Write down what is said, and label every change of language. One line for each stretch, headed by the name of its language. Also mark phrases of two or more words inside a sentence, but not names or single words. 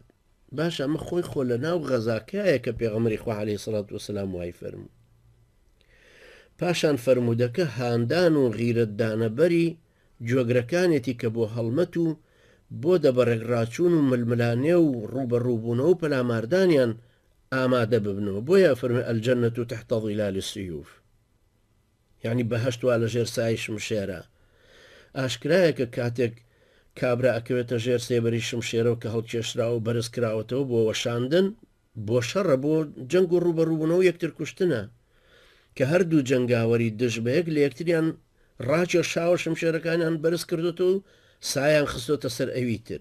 Central Kurdish: باش ئەمە خۆی خۆ لە ناو غەزاکایە کە پێغەمبەری خوا
Arabic: عەلەیهی سەڵات وسەلام
Central Kurdish: وای فەرموو. پاشان فەرمودەکە هاندان و غیرەتدانەبەری جۆگرەکانێتی کە بۆ هەڵمەت و بۆ دەبەڕێکڕاچوون و ململانێ و ڕوبەڕووبوونەوە و پەلاماردانیان ئامادە ببنەوە. بۆیە فەرمێ:
Arabic: الجنة تحت ظلال السيوف،
Central Kurdish: يعني بەهەشت وا لە ژێر سایە شمشێرە. ئاشکرایە کە کاتێک کابرا ئەکەوێتە ژێر سێبەری شمشێرەوە کە هەڵکێشراوە و بەرز کراوەتەوە بۆ وەشاندن، بۆ شەڕە، بۆ جەنگ و ڕوبەڕووبوونەوە یەکتر کوشتنە کە هەردوو جەنگاوەری دژ بە یەک لە یەکتریان ڕاکێشاوە شمشێرەکانیان بەرز کردوتەوە و سایان خستۆتە سەر ئەوی تر.